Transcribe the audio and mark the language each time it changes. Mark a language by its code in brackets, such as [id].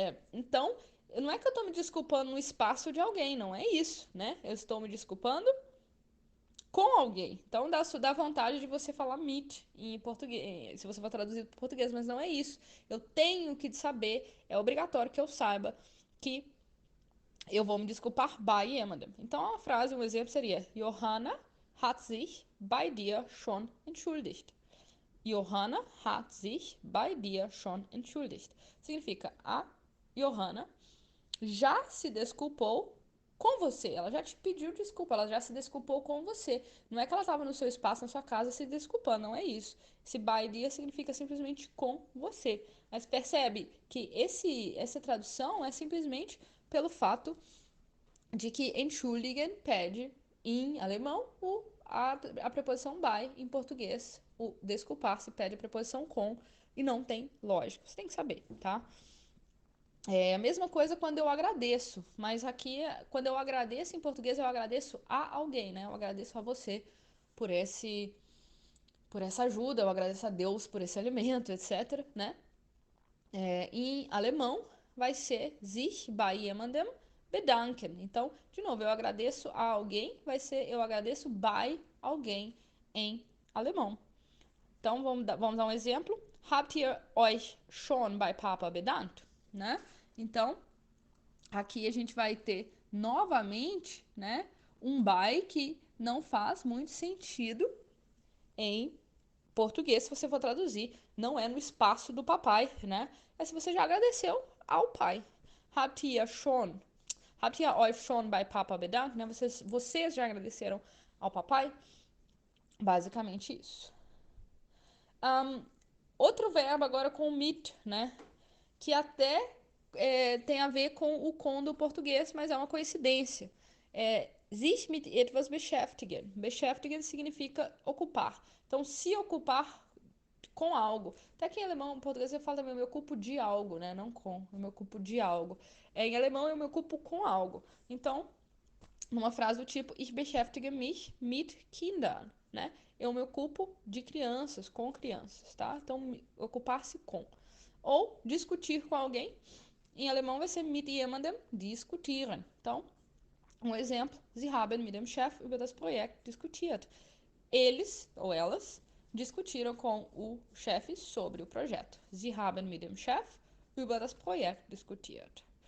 [pt] Então, não é que eu estou me desculpando no espaço de alguém, não é isso, né? Eu estou me desculpando com alguém. Então dá vontade de você falar meet em português, se você for traduzir para português, mas não é isso. Eu tenho que saber, é obrigatório que eu saiba que eu vou me desculpar [de] bei jemandem. Então a frase, um exemplo seria: Johanna hat sich bei dir schon entschuldigt. Johanna hat sich bei dir schon entschuldigt. [pt] Significa a Johanna já se desculpou com você. Ela já te pediu desculpa, ela já se desculpou com você. Não é que ela estava no seu espaço, na sua casa, se desculpando, não é isso. Esse by dia significa simplesmente com você. Mas percebe que essa tradução é simplesmente pelo fato de que entschuldigen pede em alemão a preposição by, em português o desculpar-se pede a preposição com e não tem lógica. Você tem que saber, tá? É a mesma coisa quando eu agradeço, mas aqui, quando eu agradeço em português, eu agradeço a alguém, né? Eu agradeço a você por por essa ajuda, eu agradeço a Deus por esse alimento, etc, né? Em alemão vai ser [de] sich bei jemandem bedanken. [pt] Então, de novo, eu agradeço a alguém, vai ser eu agradeço bei alguém em alemão. Então, vamos dar um exemplo. [de] Habt ihr euch schon bei Papa bedankt? [pt] Né? Então, aqui a gente vai ter novamente, né, um by que não faz muito sentido em português se você for traduzir. Não é no espaço do papai, né? É se você já agradeceu ao pai. [de] Habt ihr euch schon bei Papa bedankt? [pt] Né? Vocês já agradeceram ao papai? Basicamente isso. Outro verbo agora com mit, né? Que até tem a ver com o com do português, mas é uma coincidência. [de] Sich mit etwas beschäftigen. [pt] Beschäftigen significa ocupar. Então, se ocupar com algo. Até que em alemão, em português, eu falo também, eu me ocupo de algo, né? Não com, eu me ocupo de algo. Em alemão, eu me ocupo com algo. Então, numa frase do tipo, [de] ich beschäftige mich mit Kindern, [pt] né? Eu me ocupo de crianças, com crianças, tá? Então, ocupar-se com. Ou discutir com alguém, em alemão vai ser [de] mit jemandem diskutieren. [pt] Então, um exemplo, [de] Sie haben mit dem Chef über das Projekt diskutiert. [pt] Eles, ou elas, discutiram com o chefe sobre o projeto. [de] Sie haben mit dem Chef über das Projekt diskutiert.